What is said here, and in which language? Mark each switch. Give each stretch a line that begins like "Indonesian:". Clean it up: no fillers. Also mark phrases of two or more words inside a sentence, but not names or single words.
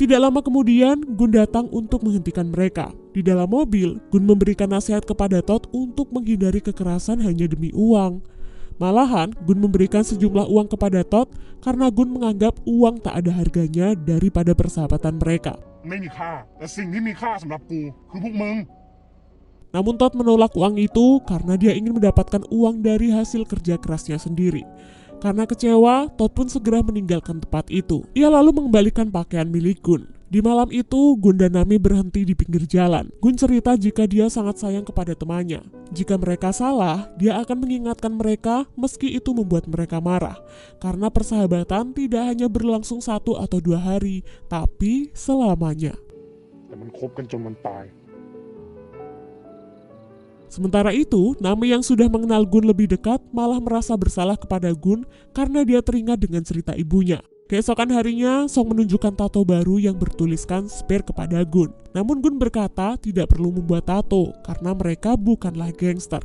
Indonesian: Tidak lama kemudian, Gun datang untuk menghentikan mereka. Di dalam mobil, Gun memberikan nasihat kepada Todd untuk menghindari kekerasan hanya demi uang. Malahan, Gun memberikan sejumlah uang kepada Todd karena Gun menganggap uang tak ada harganya daripada persahabatan mereka.
Thai: ไม่มีค่าแต่สิ่งที่มีค่าสำหรับกูคือพวกมึง
Indonesian: Namun Todd menolak uang itu karena dia ingin mendapatkan uang dari hasil kerja kerasnya sendiri. Karena kecewa, Todd pun segera meninggalkan tempat itu. Ia lalu mengembalikan pakaian milik Gun. Di malam itu, Gun dan Nami berhenti di pinggir jalan. Gun cerita jika dia sangat sayang kepada temannya. Jika mereka salah, dia akan mengingatkan mereka meski itu membuat mereka marah. Karena persahabatan tidak hanya berlangsung 1 atau 2 hari, tapi selamanya.
Thai: แต่มันคบกันจนมันตาย
Indonesian: Sementara itu, Nami yang sudah mengenal Gun lebih dekat malah merasa bersalah kepada Gun karena dia teringat dengan cerita ibunya. Keesokan harinya, Song menunjukkan tato baru yang bertuliskan Spare kepada Gun. Namun Gun berkata tidak perlu membuat tato karena mereka bukanlah gangster.